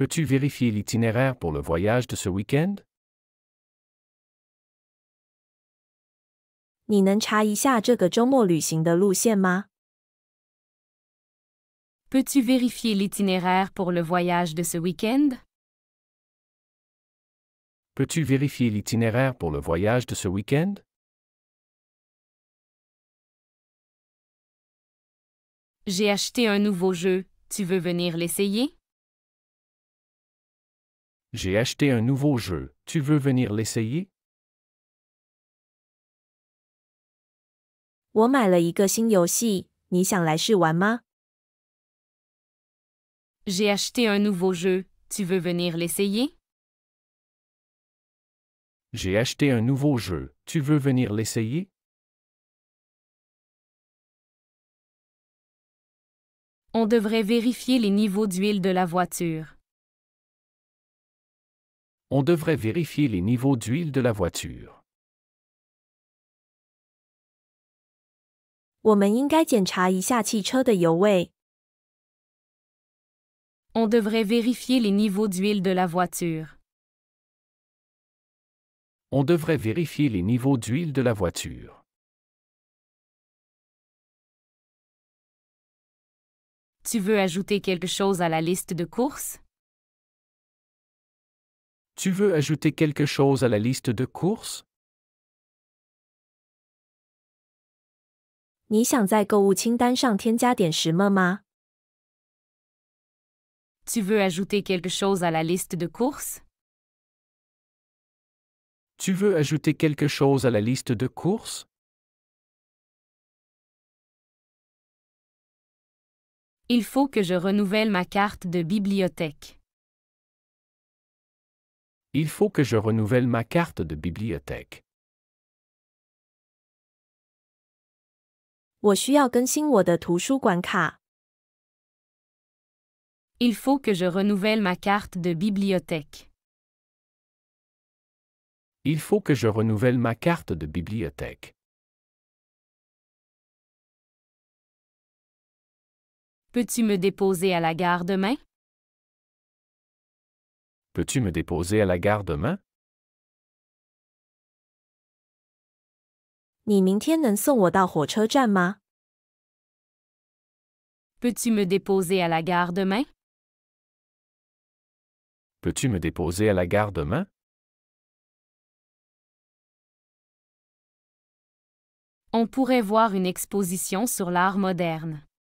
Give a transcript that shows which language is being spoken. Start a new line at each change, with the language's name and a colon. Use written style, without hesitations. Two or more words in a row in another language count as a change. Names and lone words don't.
French: Peux-tu vérifier l'itinéraire pour le voyage de ce week-end?
Chinese: 你能查一下这个周末旅行的路线吗？
French: Peux-tu vérifier l'itinéraire pour le voyage de ce week-end? Peux-tu vérifier l'itinéraire pour le voyage de ce week-end? J'ai acheté un nouveau jeu, tu veux venir l'essayer? J'ai acheté un nouveau jeu, tu veux venir l'essayer?
Chinese: 我买了一个新游戏，你想来试玩吗？
French: J'ai acheté un nouveau jeu, tu veux venir l'essayer? J'ai acheté un nouveau jeu, tu veux venir l'essayer? On devrait vérifier les niveaux d'huile de la voiture. On devrait vérifier les niveaux d'huile de la voiture.
Chinese: 我们应该检查一下汽车的油位。
French: On devrait vérifier les niveaux d'huile de la voiture. On devrait vérifier les niveaux d'huile de la voiture. Tu veux ajouter quelque chose à la liste de courses? Tu veux ajouter quelque chose à la liste de courses?
Chinese: 你想在购物清单上添加点什么吗？
French: Tu veux ajouter quelque chose à la liste de courses? Tu veux ajouter quelque chose à la liste de courses? Il faut que je renouvelle ma carte de bibliothèque. Il faut que je renouvelle ma carte de bibliothèque.
Chinese: 我需要更新我的图书馆卡。
French: Il faut que je renouvelle ma carte de bibliothèque. Il faut que je renouvelle ma carte de bibliothèque. Peux-tu me déposer à la gare demain? Peux-tu me déposer à la gare demain?
Chinese: 你明天能送我到火车站吗？
French: Peux-tu me déposer à la gare demain? Peux-tu me déposer à la gare demain? On pourrait voir une exposition sur l'art moderne.